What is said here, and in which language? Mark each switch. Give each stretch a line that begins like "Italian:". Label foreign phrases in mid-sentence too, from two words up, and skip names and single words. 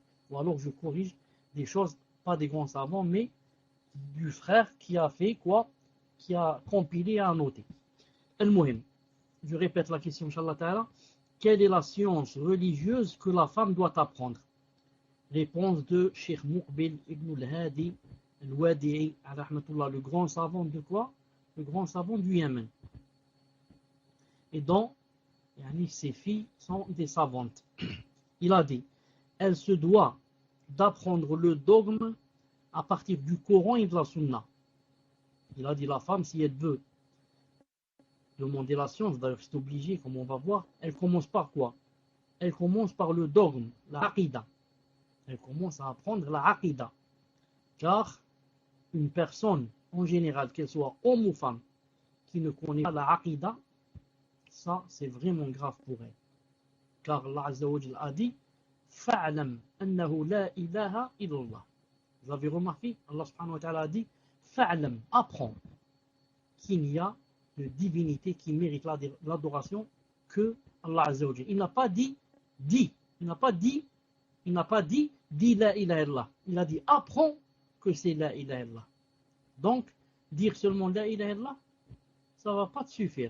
French: Ou alors je corrige des choses, pas des grands savants, mais du frère qui a fait quoi? Qui a compilé et annoté. Al-Muhim. Je répète la question,
Arabic: إن شاء الله تعالى.
French: Quelle est la science religieuse que la femme doit apprendre? Réponse de Cheikh Muqbil Ibn al-Hadi al-Wadi'i, rahmatullah, le grand savant de quoi? Le grand savant du Yémen. Et dont ses filles sont des savantes. Il a dit, elle se doit d'apprendre le dogme à partir du Coran et de la Sunna. Il a dit, la femme, si elle veut demander la science, d'ailleurs c'est obligé, comme on va voir, elle commence par quoi? Elle commence par le dogme, la aqida. Elle commence à apprendre la aqida. Car une personne, en général, qu'elle soit homme ou femme, qui ne connaît pas la aqida, ça c'est vraiment grave pour elle. Car Allah
Arabic: عز وجل
French: a dit,
Arabic: فاعلم أنه لا إله إلا الله.
French: Vous avez remarqué, Allah
Arabic: سبحانه وتعالى
French: a dit, fa'lam, apprends. qu'il n'y a de divinité qui mérite l'adoration que Allah
Arabic: عز وجل.
French: Il n'a pas dit, il n'a pas dit
Arabic: لا إله إلا الله.
French: Il a dit apprends que c'est
Arabic: لا إله إلا الله.
French: Donc, dire seulement
Arabic: لا إله إلا الله,
French: ça ne va pas te suffire.